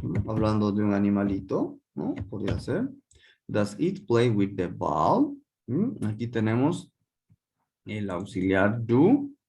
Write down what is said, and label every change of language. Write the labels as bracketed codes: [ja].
[es] Hablando de un animalito, ¿no? Podría ser. [en] Does it play with the ball? [es] Aquí tenemos el auxiliar do.